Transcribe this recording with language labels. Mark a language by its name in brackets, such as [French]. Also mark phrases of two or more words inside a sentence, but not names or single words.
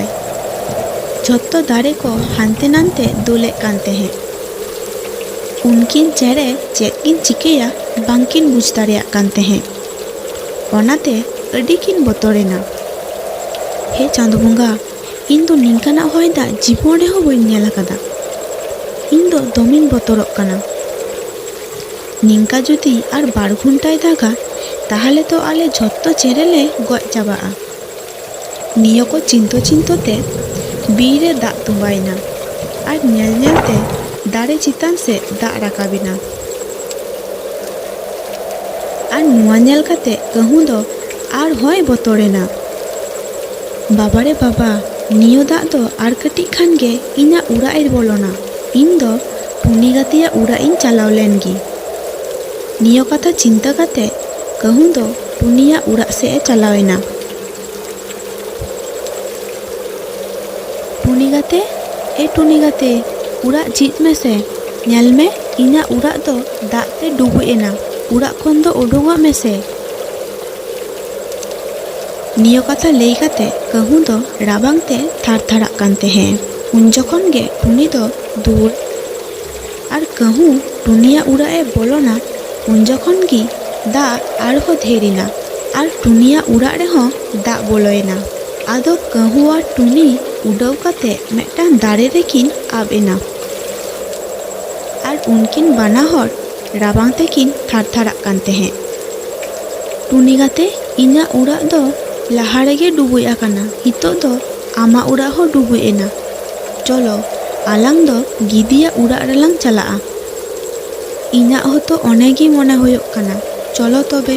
[Santali] झोत्तो दारे को हानते नानते दुले कानते हैं। उनकिन चेहरे चेद किन चिकेया बांकिन बुझ दाड़ेयाग कानते हैं। ओनाते अडी किन बतरेना। हे चांद बंगा इन दो निंकाना हय दाग जीवन रेहो बइं नेल आकादा। इन दो दमिन बतरग काना। निंका जुदि आर 12 घंटाय दागा ताहले तो आले झोत्तो चेहरेले गज चाबागा। नियो को चिंतो चिंतोते बीर रे दाग तुम्बायना और नेल नेलते दारे चितान से दाग राकाबिना। और नुआ नेल काते कहूँ दो आर हय बतरेना। बाबा रे बाबा नियो दाग दो आर कटिज खान गे इना उड़ाग ए बोलोना। इन दो टुनी गातिया उड़ाग इन चालाव लेन गी। नियो कथा चिंता काते कहूँ दो टुनिया उड़ाग से ए चलावेना। टुनी गाते ए टुनी गाते उड़ाग झिज में से नेल में इना उड़ाग दो दाग ते डुबुज एना। उड़ाग खन दो उडुंगोग में से। नियो कथा लई काते कहूँ दो राबांग ते थार थाराग कानते हैं। उन जखन गे टुनी दो दूर और कहूँ टुनिया उड़ाग ए बोलोना उन जखन गी दाग आरहो धेरिना और टुनिया उड़ाग रेहों दाग बोलोयना। आदो कहूँ और टुनी उड़ाव काते मेटांग दारे रेकिन आब एना और उनकिन बाना हर राबांग तेकिन थार थाराग कानते हैं। टुनी गाते इना उड़ाग दो लाहा रेगे डुबुज आकाना। हितो दो आमा उड़ाग हो डुबुज एना। चलो आलांग दो गिदिया उड़ाग रेलांग चलागा। इना होतो अनेगी मने होयोग काना। चलो तबे।